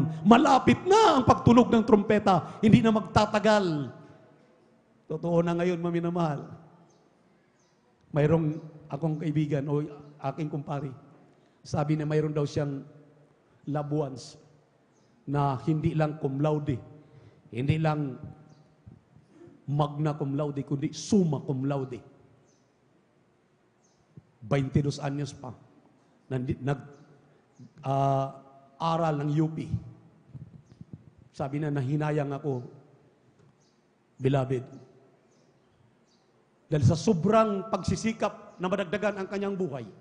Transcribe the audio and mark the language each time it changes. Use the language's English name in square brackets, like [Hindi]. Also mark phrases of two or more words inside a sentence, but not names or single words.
[Filipino] Malapit na ang pagtunog ng trumpeta. Hindi na magtatagal. Totoo na ngayon, maminamahal. Mayroong akong kaibigan o aking kumpari. Sabi niya mayroon daw siyang [English] loved ones [Filipino] na hindi lang [Latin] cum laude, [Filipino] hindi lang [Latin] magna cum laude, [Filipino] kundi [Latin] summa cum laude. [Filipino] 22 anyos pa. Aral ng UP. Sabi na, nahinayang ako, beloved. Dahil sa sobrang pagsisikap na madagdagan ang kanyang buhay.